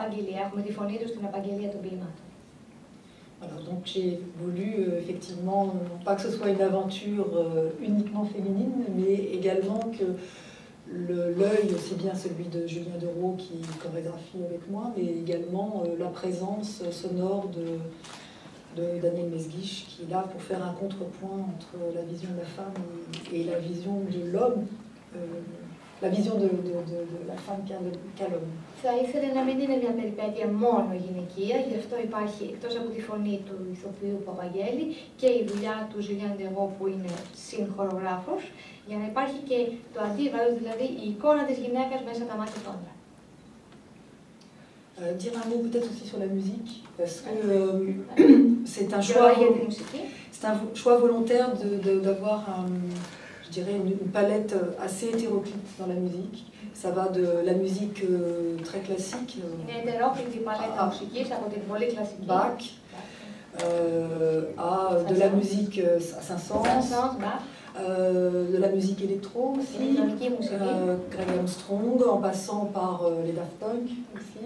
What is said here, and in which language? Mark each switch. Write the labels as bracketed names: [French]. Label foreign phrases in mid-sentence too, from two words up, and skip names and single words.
[French] Voilà, donc j'ai voulu effectivement, non pas que ce soit une aventure uniquement féminine, mais également que l'œil, aussi bien celui de Julien Dereau qui chorégraphie avec moi, mais également la présence sonore de Daniel Mesguich, qui est là pour faire un contrepoint entre la vision de la femme et la vision de l'homme, la vision de la femme qu'a l'homme. [Greek] Θα ήθελε να μην είναι μια περιπέτεια μόνο γυναικεία, γι' αυτό υπάρχει εκτός από τη φωνή του ηθοποιού Παπαγγέλη και η δουλειά του Julien Derault που είναι συγχορογράφος, για να υπάρχει και το αντίβαρο, δηλαδή η εικόνα της γυναίκας μέσα από τα μάτια του άντρα. [French] Dire un mot peut-être aussi sur la musique, parce que c'est un choix volontaire d'avoir, je dirais, une palette assez hétéroclite dans la musique. Ça va de la musique très classique, Bach, à de la musique à Saint-Saëns, de la musique électro aussi, Greg Armstrong, en passant par les Daft Punk aussi.